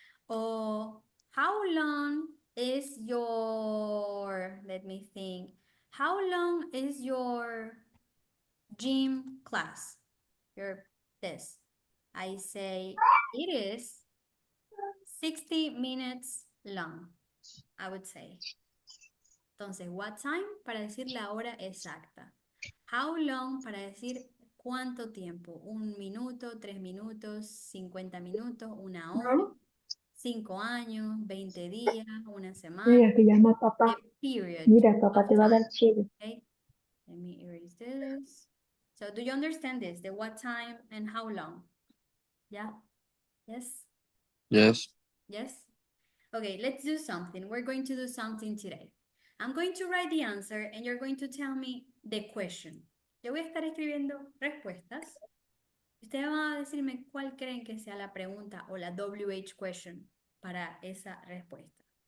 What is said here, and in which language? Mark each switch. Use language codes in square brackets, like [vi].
[en] Or how long is your, let me think, how long is your gym class? This. I say it is 60 minutes long, I would say. [es] Entonces, what time para decir la hora exacta. How long para decir cuánto tiempo. 1 minuto, 3 minutos, 50 minutos, 1 hora, 5 años, 20 días, una semana, Mira, se llama papá. [en] a period [es] Mira, papá [en] of [es] te va a dar [en] time. [es] chile. [en] Okay, let me erase this. So do you understand this? The what time and how long? Yeah? Yes? Yes. Yes? Okay, let's do something. We're going to do something today. I'm going to write the answer and you're going to tell me the question. [es] Yo voy a estar escribiendo respuestas. Ustedes van a decirme cuál creen que sea la pregunta o la WH question para esa respuesta.